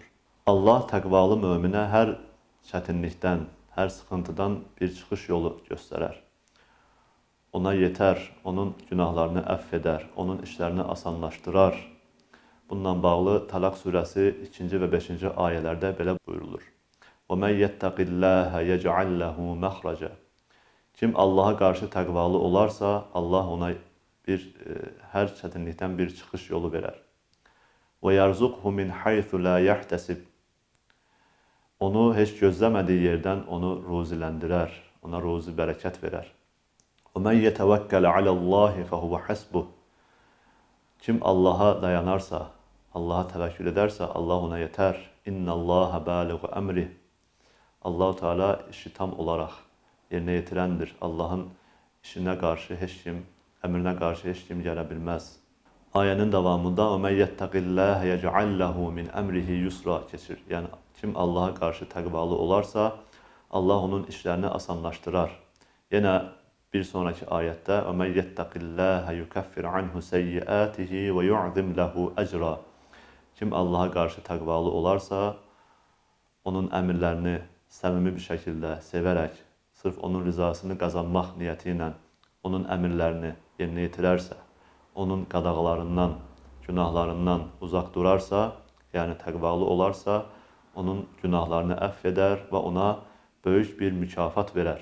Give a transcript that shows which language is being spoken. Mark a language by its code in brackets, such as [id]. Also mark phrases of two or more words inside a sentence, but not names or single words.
[az] Allah təqvalı möminə hər çətinlikdən, hər sıxıntıdan bir çıxış yolu göstərər. Ona yetər, onun günahlarını əff edər, onun işlərini asanlaşdırar. Bununla bağlı Talaq surəsi 2-ci və 5-ci ayələrdə belə buyurulur. [ar] وَمَنْ يَتَّقِ اللّٰهَ يَجْعَلْ لَهُ مَخْرَجًا. [az] Kim Allaha qarşı təqvalı olarsa, Allah ona hər çətinlikdən bir çıxış yolu verər. [ar] وَيَرْزُقْهُ مِنْ حَيْثُ لَا يَحْتَسِبْ. [az] Onu heç gözləmədiyi yerdən onu ruziləndirər, ona ruzi bərəkət verər. [ar] وَمَنْ يَتَوَكَّلَ عَلَى اللّٰهِ فَهُوَ حَسْبُهُ. [az] Kim Allaha dayanarsa, Allaha təvəkkül edərsə, Allah ona yetər. [ar] إن الله بالغ أمره. [az] Allah-u Teala işi tam olaraq yerinə yetirəndir. Allahın işinə qarşı heç kim, əmrinə qarşı heç kim gələ bilməz. Ayənin davamında [ar] وَمَنْ يَتَّقِ اللّٰهَ يَجْعَلْ لَهُ مِنْ أَمْرِهِ يُسْرًا [az] keçir. Yəni kim Allaha qarşı təqvalı olarsa, Allah onun işlərini asanlaşdırar. Yenə bir sonraki ayətdə [ar] وَمَنْ يَتَّقِ اللّٰهَ يُكَفِّرْ عَنْهُ سَيِّئَاتِهِ وَيُعْظِمْ لَهُ أَجْرًا. [az] Kim Allaha qarşı təqvalı olarsa, onun əmrlərini səmimi bir şəkildə sevərək, sırf onun rizasını qazanmaq niyyəti ilə onun əmrlərini yerinə yetirərsə, onun qadağalarından, günahlarından uzaq durarsa, yəni təqvalı olarsa, onun günahlarını əff edər və ona böyük bir mükafat verər.